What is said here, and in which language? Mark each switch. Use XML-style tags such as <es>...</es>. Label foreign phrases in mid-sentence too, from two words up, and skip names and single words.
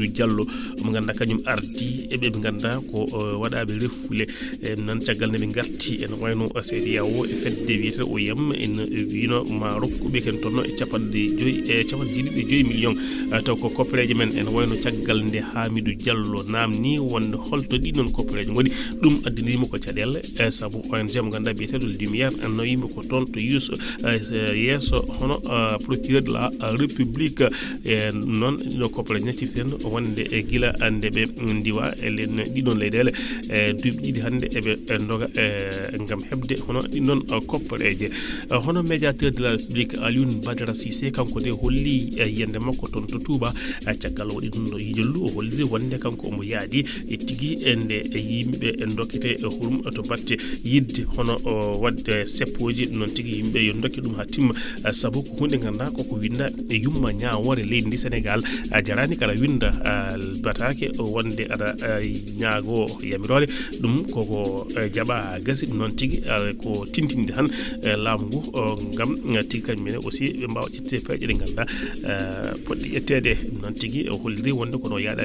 <ff>Diallo mo ganduɗa kañum ardi eɓe ɓe ganduɗa ko waɗaɓe refule noon caggal nde ɓe garti ene wayno CEDEAO e fedde wiyeteɗo OIM ene wino ma rokkuɓe kentonno e capanɗe jeeɗiɗi e 5 million taw ko koppereje men ene wayno caggal nde Hamidou Diallo namni wonde holto ɗi noon koppereje goni ɗum addinima ko caɗele saabu ONG mo ganduɗa biyeteɗo Lumière no yimɓe ko toon to yeeso hono</ff> <fr>procureur de la république</fr> <ff>noon no koppereje naciften wonde e guila nde ɓe ndiwa e ɗiɗon leyɗele duuɓi ɗiɗi hannde eɓe doga gam heɓde hono ɗiɗon koppereje hono</ff> <fr>médiateur de la république</fr> <ff>Alioune Badara Cissé kanko de holli yiyande makko toon to Touba caggal waɗi ɗum ɗo yijollu o holliri wonde kanko omo yaadi e tigui nde yimɓe dokkete hurum to batte yidde hono wadde seppoji noon tigui yimɓe yo dokke ɗum ha timma saabu ko hunde ganduɗa koko winda e yumma ñawore leydi ndi Sénégal jarani kala winda batake wonde aɗa ñaago yamirore ɗum koko jaaɓa gasi ɗum noon tigui ko tintinde tan laamu ngu gam tigui kañum mene aussi ɓe mbawa ƴette peeje ɗe ganduɗa poɗɗe ƴettede ɗum noon tigui holliri wonde kono yaɗani</ff>